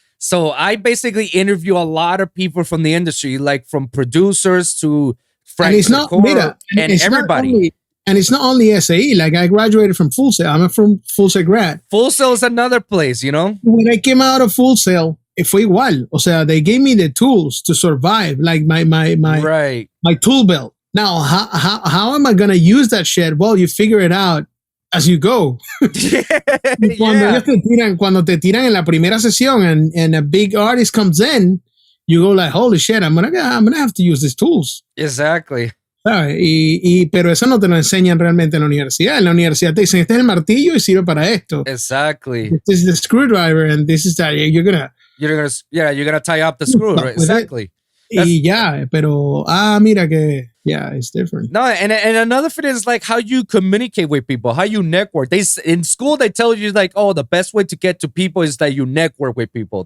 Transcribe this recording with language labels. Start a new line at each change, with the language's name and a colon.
English: So I basically interview a lot of people from the industry, like from producers to Frank, and it's not everybody. And it's not only SAE. Like I graduated from Full Sail. I'm from Full Sail grad. Full Sail is another place, you know. When I came out of Full Sail,
Spanish: fue igual. O sea,
English: they gave me the tools to survive, like my tool belt. Now, how am I gonna use that shit? Well, you figure it out as you go.
Spanish: Cuando te tiran en la primera sesión,
English: and a big artist comes in, you go like, holy shit, I'm gonna have to use these tools. Exactly.
Spanish: Pero eso no te lo enseñan realmente en la universidad. En la universidad te dicen, este es el martillo y sirve para esto.
English: Exactly. This is the screwdriver and this is that. You're gonna tie up the screw, right? Exactly.
Spanish: Y ya, pero mira que
English: Yeah, it's different. No, and another thing is like how you communicate with people, how you network. In school they tell you like, oh, the best way to get to people is that you network with people.